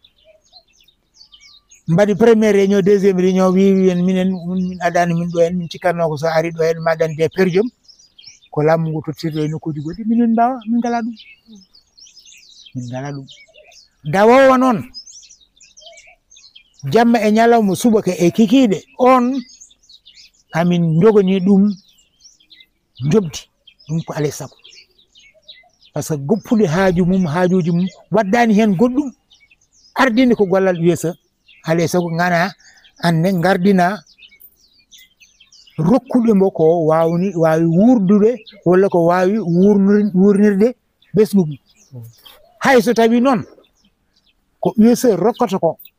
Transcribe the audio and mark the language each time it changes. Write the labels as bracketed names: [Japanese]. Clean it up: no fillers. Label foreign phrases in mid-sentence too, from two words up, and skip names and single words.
[Fula] mbaɗi [French] premiére réunion deuxiéme réunion [Fula] wi minen min adani min ɗo hen min cikkanno ko so ari ɗo hen ma dande perjom ko laamu ngu tottirɗo e nokkuji goɗɗi min mbawa min ngala ɗum dawowo noon jamma e ñalawma subaka e kikiɗe on amin jogani ɗum jobdi ɗum ko alay sago [French] par ce que [Fula] goppude haajuji mum waddani hen goɗɗum ardinde ko gollal USA alay sago gana anne gardina rokkuɓe mbo ko wawi wurdude walla ko wawi wurnirde ɓesgu hay so tawi noon ko USA rokkata ko